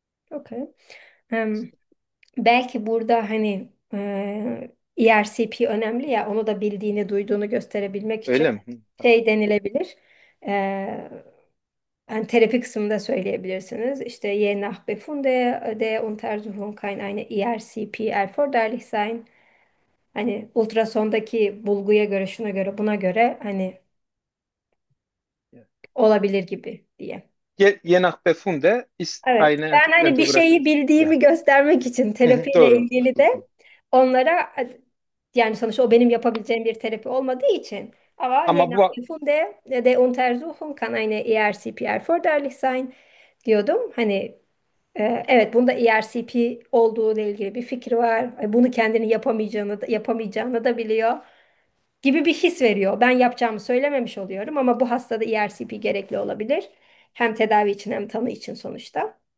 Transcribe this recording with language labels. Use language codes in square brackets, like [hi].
[tr] Okay. Belki burada hani ERCP önemli ya onu da bildiğini duyduğunu gösterebilmek için Öyle mi? şey denilebilir. Yani terapi kısmında söyleyebilirsiniz. İşte [de] je nach Befunde de Untersuchung kann eine ERCP erforderlich sein. [tr] Hani ultrasondaki bulguya göre şuna göre buna göre hani olabilir gibi diye. [de] Je nach Befunde ist [tr] Evet. [de] eine [tr] Ben hani bir şeyi bildiğimi göstermek için terapiyle Doğru. ilgili de onlara yani sonuçta o benim yapabileceğim bir terapi olmadığı için ama Ama Jena bu [de] Befunde de Untersuchung kann eine ERCP erforderlich sein [tr] diyordum. Hani evet bunda ERCP olduğu ile ilgili bir fikri var. Bunu kendini yapamayacağını da biliyor gibi bir his veriyor. Ben yapacağımı söylememiş oluyorum ama bu hastada ERCP gerekli olabilir. Hem tedavi için hem tanı için sonuçta.